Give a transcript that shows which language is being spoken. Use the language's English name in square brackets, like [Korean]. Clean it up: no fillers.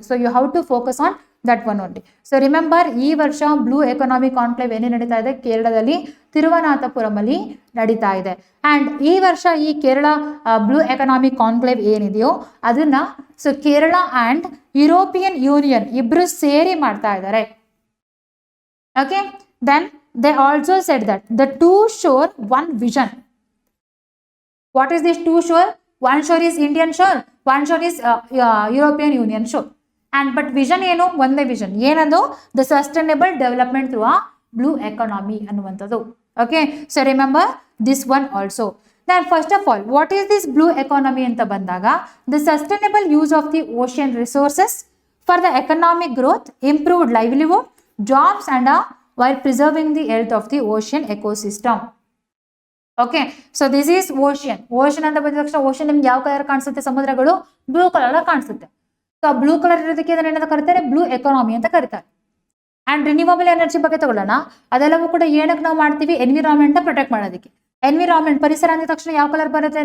[English] So you have to focus on that one only. [Kannada] So remember, ಈ ವರ್ಷ blue economic conclave ಏನೇ ನಡೀತಾ ಇದೆ ಕೇರಳದಲ್ಲಿ ತಿರುವನಂತಪುರಂ ಅಲ್ಲಿ ನಡೀತಾ ಇದೆ. ಆ್ಯಂಡ್ ಈ ವರ್ಷ ಈ ಕೇರಳ ಬ್ಲೂ ಎಕನಾಮಿಕ್ ಕಾನ್ಕ್ಲೇವ್ ಏನಿದೆಯೋ ಅದನ್ನ so Kerala and European union ಇಬ್ಬರು ಸೇರಿ ಮಾಡ್ತಾ ಇದ್ದಾರೆ. Okay, [English] Then they also said that the two shore one vision. What is this two shore? One shore is Indian shore, one shore is European Union shore. And but vision ಏನು ಒಂದೇ vision ಏನದು the sustainable development through a blue economy ಅನ್ನುವಂಥದ್ದು. Okay, so remember this one also. Then first of all, what is this blue economy ಅಂತ ಬಂದಾಗ the sustainable use of the ocean resources for the economic growth, improved livelihood, jobs and while preserving the health of the ocean ecosystem. Okay, so this is ocean. [Kannada] Ocean ಅಂತ ಬಂದ ತಕ್ಷಣ ocean ನಿಮ್ಗೆ ಯಾವ colour ಕಾಣಿಸುತ್ತೆ? ಸಮುದ್ರಗಳು blue colour ಕಾಣಿಸುತ್ತೆ. So blue colour ಇರೋದಕ್ಕೆ ಅದನ್ನ ಏನಂತ ಕರೀತಾರೆ? ಬ್ಲೂ ಎಕಾನಮಿ ಅಂತ ಕರೀತಾರೆ. ಅಂಡ್ ರಿನ್ಯೂವಬಲ್ ಎನರ್ಜಿ ಬಗ್ಗೆ ತಗೊಳ್ಳೋಣ. ಅದೆಲ್ಲವೂ ಕೂಡ ಏನಕ್ಕೆ ನಾವು ಮಾಡ್ತೀವಿ? ಎನ್ವಿರಾನ್ಮೆಂಟ್ ಪ್ರೊಟೆಕ್ಟ್ ಮಾಡೋದಕ್ಕೆ. ಎನ್ವಿರಾನ್ಮೆಂಟ್ ಪರಿಸರ ಅಂದ ತಕ್ಷಣ ಯಾವ ಕಲರ್ ಬರುತ್ತೆ?